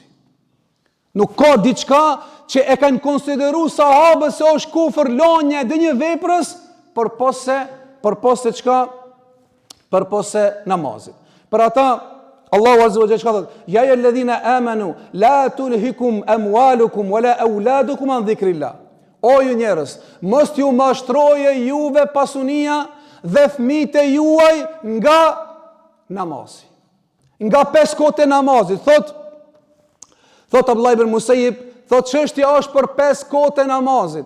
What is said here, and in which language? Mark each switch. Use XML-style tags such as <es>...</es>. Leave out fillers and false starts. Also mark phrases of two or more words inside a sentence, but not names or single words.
<sq>Nuk ka diçka që e kanë konsideru sahabët se është kufër lënia e një veprës përpose çka? Përpose namazit. Për ata Allahu</sq> <ar>عز وجل</ar> <sq>ka thënë:</sq> <ar>"يا أيها الذين آمنوا لا تلهكم أموالكم ولا أولادكم عن ذكر الله."</ar> <sq>O ju njerëz, mos ju mashtroje juve pasunia dhe fëmijët e juaj nga namazi. Nga 5 kohët e namazit. Thot Abdullah ibn Musayyib, thot çështja është për 5 kohët e namazit.</sq>